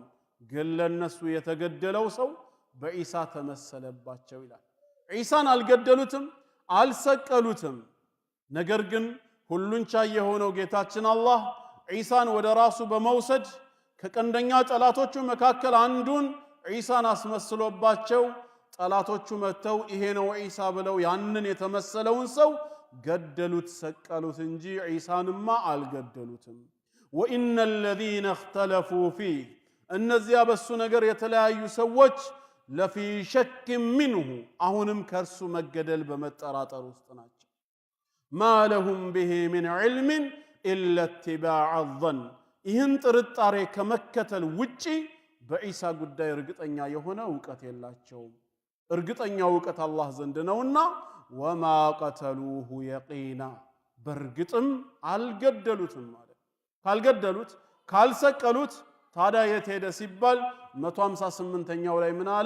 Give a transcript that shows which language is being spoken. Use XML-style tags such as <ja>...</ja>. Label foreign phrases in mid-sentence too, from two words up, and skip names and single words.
<am>ግን ለነሱ የተገደለው ሰው በኢሳ ተመሰለባቸው ይላል ኢሳን አልገደሉትም አልሰቀሉትም ነገር ግን ሁሉን ቻይ የሆነው ጌታችን አላህ ኢሳን ወደ ራሱ በመውሰድ ከቀንደኛ ጠላቶቹ መካከል አንዱን ኢሳን አስመስሎባቸው ጠላቶቹ መተው ይሄ ነው ኢሳ ብለው ያንን የተመሰለውን ሰው ገደሉት ሰቀሉት እንጂ ኢሳንማ አልገደሉትም ወኢነ</am> <ar>الذين اختلفوا فيه</ar> <am>እነዚያ በሱ ነገር የተለያዩ ሰዎች</am> <ar>لفي شك منه</ar> <am>አሁንም ከርሱ መገደል በመጠራጠር ውስጥ ናቸው</am> <ar>ما لهم به من علم الا اتباع الظن</ar> <am>ይህን ጥርጣሬ ከመከተል ውጪ በኢሳ ጉዳይ እርግጠኛ የሆነ ዕውቀት የላቸውም እርግጠኛ ዕውቀት አላህ ዘንድ ነውና ወማ</am> <ar>قتلوه يقينا</ar> <am>በርግጥም አልገደሉትም ማለት ካልገደሉት ካልሰቀሉት ታዲያ የት ሄደ ሲባል 158ኛው ላይ ምን አለ?</am>